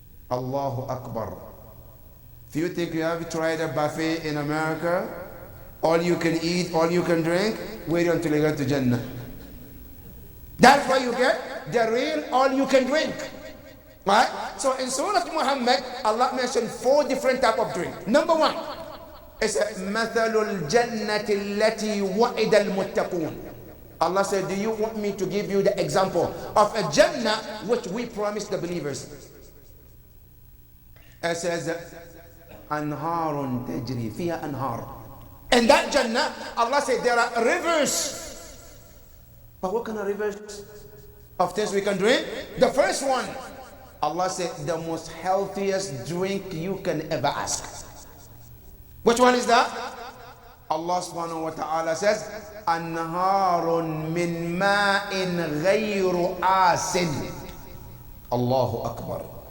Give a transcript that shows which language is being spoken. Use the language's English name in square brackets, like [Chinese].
[English] Allahu Akbar. If you think you have tried a buffet in America, all you can eat, all you can drink, wait until you get to Jannah. That's why you get the real all you can drink. Right? So in Surah Muhammad, Allah mentioned 4 different types of drink. Number 1 is [Arabic] مثل الجنة التي وعد المتقون. [English] Allah said, do you want me to give you the example of a Jannah which we promised the believers? It says [Arabic] أنهار تجري فيها أنهار. [English] In that Jannah, Allah said there are rivers. But what kind of rivers of things we can drink? The first one, Allah said the most healthiest drink you can ever ask. Which one is that? Allah subhanahu wa ta'ala says, [Arabic] Anharun min ma'in ghayru asin. [English] Allahu Akbar.